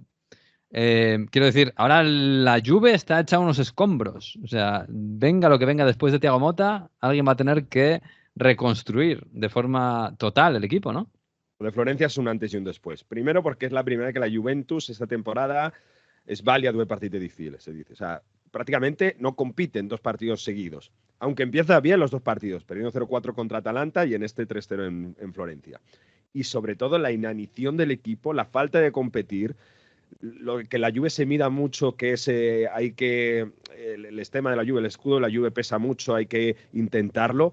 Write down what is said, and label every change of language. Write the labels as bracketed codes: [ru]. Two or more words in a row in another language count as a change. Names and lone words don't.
[es] Quiero decir, ahora la Juve está hecha unos escombros. O sea, venga lo que venga después de Thiago Motta, alguien va a tener que reconstruir de forma total el equipo, ¿no? Lo de Florencia es un antes y un después. Primero porque es la primera vez que la Juventus esta temporada [it] sbaglia 2 partite difficili, [es] se dice. O sea, prácticamente no compite en 2 partidos seguidos. Aunque empieza bien los 2 partidos, perdiendo 0-4 contra Atalanta y en este 3-0 en Florencia. Y sobre todo la inanición del equipo, la falta de competir, lo que la Juve se mida mucho, que es el esquema de la Juve, el escudo de la Juve pesa mucho, hay que intentarlo.